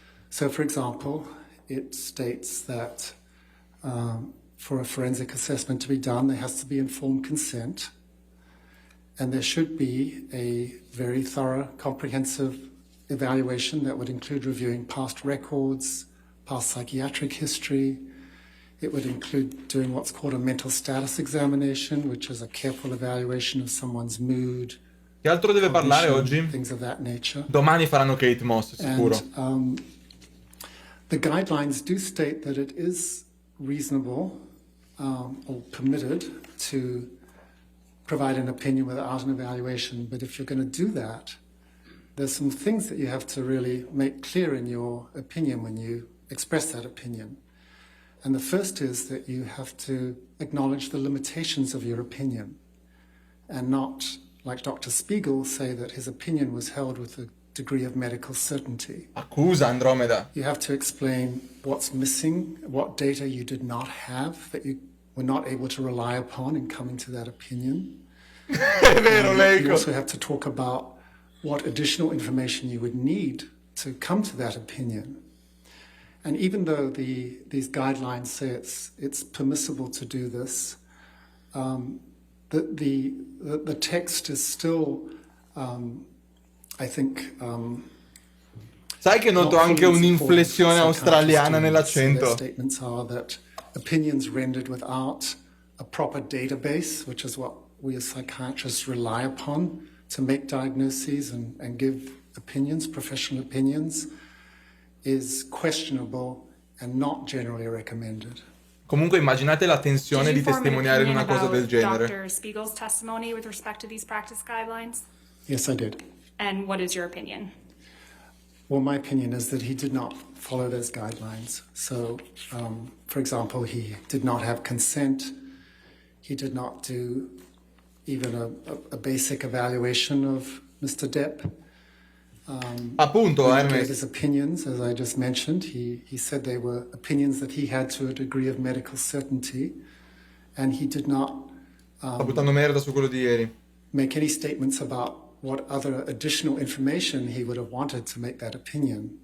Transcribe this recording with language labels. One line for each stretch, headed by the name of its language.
English: So, for example, it states that for a forensic assessment to be done, there has to be informed consent, and there should be a very thorough, comprehensive evaluation that would include reviewing past records, past psychiatric history. It would include doing what's called a mental status examination, which is a careful evaluation of someone's mood.
Italian: Che altro deve parlare oggi?
English: Things of that nature.
Italian: Domani faranno Kate Moss, sicuro.
English: And, the guidelines do state that it is reasonable or permitted to provide an opinion without an evaluation, but if you're going to do that, there's some things that you have to really make clear in your opinion when you express that opinion. And the first is that you have to acknowledge the limitations of your opinion and not, like Dr. Spiegel, say that his opinion was held with a degree of medical certainty.
Italian: Accusa Andromeda.
English: You have to explain what's missing, what data you did not have that you were not able to rely upon in coming to that opinion.
Italian: È vero,
English: You also have to talk about what additional information you would need to come to that opinion. And even though these guidelines say it's permissible to do this, the text is still, I think.
Italian: Sai che noto anche un'inflessione australiana nell'accento.
English: Statements are that opinions rendered without a proper database, which is what we as psychiatrists rely upon to make diagnoses and give opinions, professional opinions, is questionable and not generally recommended.
Italian: Comunque immaginate la tensione di testimoniare in una cosa del genere.
English: Dr. Spiegel's testimony with respect to these practice guidelines? Yes, I did. And what is your opinion? Well, my opinion is that he did not follow those guidelines. So, for example, he did not have consent. He did not do even a basic evaluation of Mr. Depp.
Italian: Appunto,
English: when he gave his opinions, as I just mentioned, he said they were opinions that he had to a degree of medical certainty, and he did not
Italian: sta buttando merda su quello di ieri.
English: make any statements about what other additional information he would have wanted to make that opinion.